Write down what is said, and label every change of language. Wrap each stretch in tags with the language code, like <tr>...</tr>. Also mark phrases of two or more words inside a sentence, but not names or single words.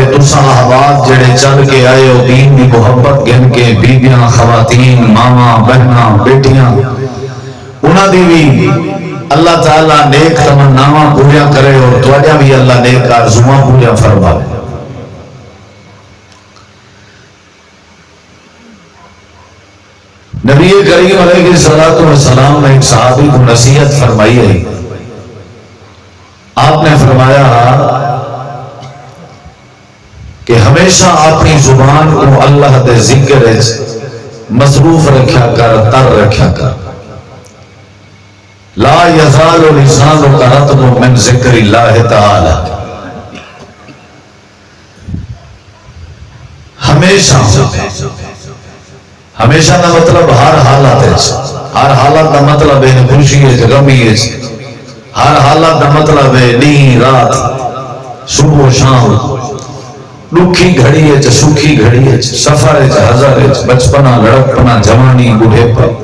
<pa>تساں احباب جڑے چل کے آئے ہو دین دی محبت گن کے، بیبیاں، خواتین، ماما، بہناں، بیٹیاں، انہاں دی بھی اللہ تعالیٰ نیک تمناواں پوریا کرے، اور تواڈیاں بھی اللہ نیک آرزوواں پوریا فرمائے۔</pa> <ur>نبی کریم علیہ الصلوۃ والسلام نے ایک صحابی کو نصیحت فرمائی ہے، آپ نے فرمایا کہ ہمیشہ اپنی زبان کو اللہ</ur> <pa>دے ذکر مصروف رکھیا کر، تر رکھیا کر۔</pa> <ar>لا یزال لسانک رطب من ذکر اللہ تعالی،</ar> <ur>ہمیشہ، ہمیشہ کا مطلب ہر حالت ہے، ہر حالت کا مطلب ہے خوشی ہے، غمی ہے، ہر حالت کا مطلب ہے نیند رات، صبح و شام، دکھی گھڑی ہے، سکھی گھڑی ہے، سفر ہے، حضر ہے، بچپنا، لڑکپنا، جوانی، بوڑھےپا،</ur>